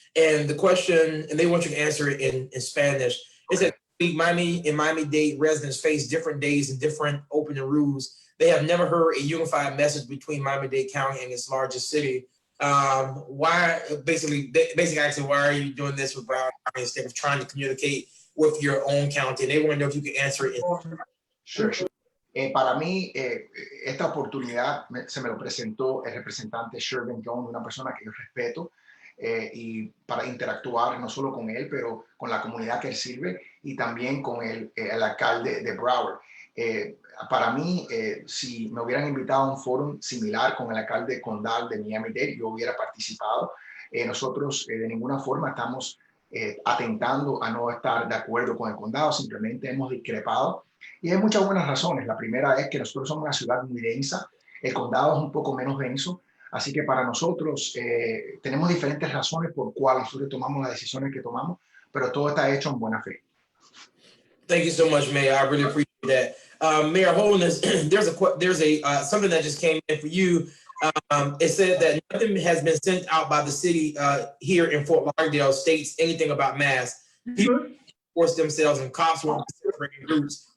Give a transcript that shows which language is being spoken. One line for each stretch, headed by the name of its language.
English: And the question, and they want you to answer it in Spanish, is that Miami-Dade residents face different days and different opening rules. They have never heard a unified message between Miami-Dade County and its largest city. Why, basically asking, why are you doing this with Broward County instead of trying to communicate with your own county? And they want to know if you could answer it. Sure.
Spanish: Para mí, esta oportunidad se me lo presentó el representante Shevrin Jones, una persona que yo respeto, y para interactuar no solo con él, pero con la comunidad que él sirve y también con el alcalde de Broward. Para mí, si me hubieran invitado a un foro similar con el alcalde condal de Miami-Dade, yo hubiera participado. Nosotros de ninguna forma estamos atentando a no estar de acuerdo con el condado, simplemente hemos discrepado. Y hay muchas buenas razones. La primera es que nosotros somos una ciudad muy densa, el condado es un poco menos denso, así que para nosotros tenemos diferentes razones por cuales nosotros tomamos las decisiones que tomamos, pero todo está hecho en buena fe.
English: Thank you so much, Mayor. I really appreciate that. Mayor Holness, there's a something that just came in for you. It said that nothing has been sent out by the city here in Fort Lauderdale states anything about masks. People force themselves and cops were separating groups.